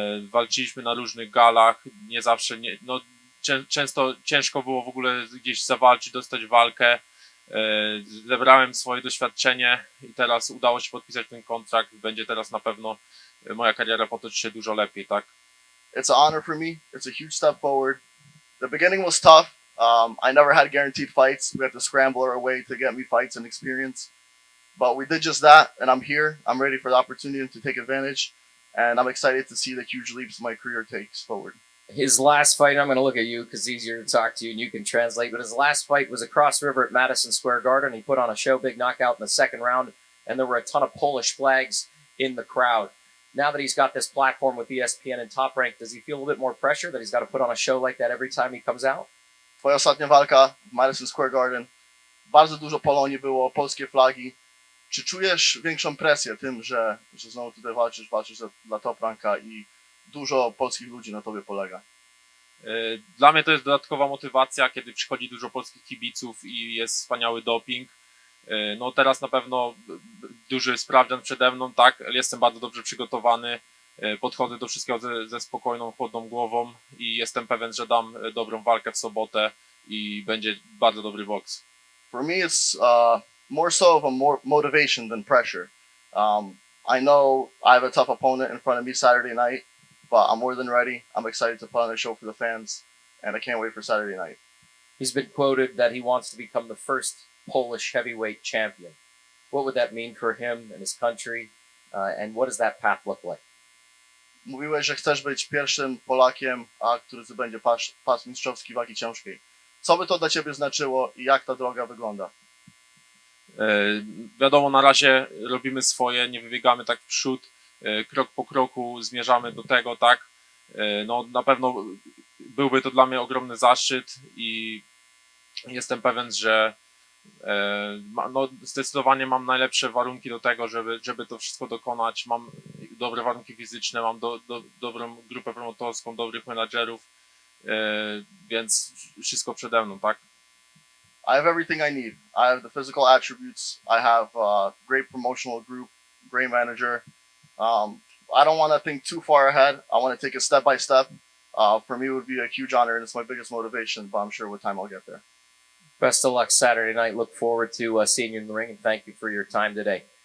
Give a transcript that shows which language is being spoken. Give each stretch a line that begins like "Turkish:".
Polish: Walczyliśmy na różnych galach. Nie zawsze, często ciężko było w ogóle gdzieś zawalczyć, dostać walkę. Zebrałem swoje doświadczenie i teraz udało się podpisać ten kontrakt. Będzie teraz na pewno moja kariera potoczy się dużo lepiej, tak?
English: It's an honor for me. It's a huge step forward. The beginning was tough. I never had guaranteed fights. We had to scramble our way to get me fights and experience. But we did just that, and I'm here. I'm ready for the opportunity to take advantage, and I'm excited to see the huge leaps my career takes forward. His last fight, I'm going to look at you because it's easier to talk to you and you can translate, but his last fight was across river at Madison Square Garden. He put on a show, big knockout in the 2nd round, and there were a ton of Polish flags in the crowd. Now that he's got this platform with ESPN and Top Rank, does he feel a little bit more pressure that he's got to put on a show like that every time he comes out?
Polish: Twoja ostatnia walka w Madison Square Garden. Bardzo dużo Polonii było, polskie flagi. Czy czujesz większą presję tym, że znowu tutaj walczysz dla Top Ranka i dużo polskich ludzi na tobie polega? Dla mnie to jest dodatkowa motywacja, kiedy przychodzi dużo polskich kibiców i jest wspaniały doping. No teraz na pewno duży sprawdzian przede mną, tak, jestem bardzo dobrze przygotowany, podchodzę do wszystkiego ze spokojną, chłodną głową i jestem pewien, że dam dobrą walkę w sobotę i będzie bardzo dobry boks.
English: For me it's more so of a motivation than pressure. I know I have a tough opponent in front of me Saturday night, but I'm more than ready. I'm excited to put on a show for the fans, and I can't wait for Saturday night. He's been quoted that he wants to become the first Polish heavyweight champion. What would that mean for him and his country, and what does that path look like?
Polish: Mówiłeś, że chcesz być pierwszym Polakiem, który zdobędzie pas mistrzowski wagi ciężkiej. Co by to dla ciebie znaczyło i jak ta droga wygląda? Wiadomo, na razie robimy swoje, nie wybiegamy tak w przód, krok po kroku zmierzamy do tego, tak? No na pewno byłby to dla mnie ogromny zaszczyt i jestem pewien, że no, zdecydowanie mam najlepsze warunki do tego, żeby to wszystko dokonać. Mam dobre warunki fizyczne, mam dobrą grupę promotorską, dobrych menadżerów, więc wszystko przede mną, tak?
English: I have everything I need. I have the physical attributes. I have a great promotional group, great manager. I don't want to think too far ahead. I want to take it step by step. For me, it would be a huge honor, and it's my biggest motivation, but I'm sure with time I'll get there. Best of luck Saturday night. Look forward to seeing you in the ring, and thank you for your time today.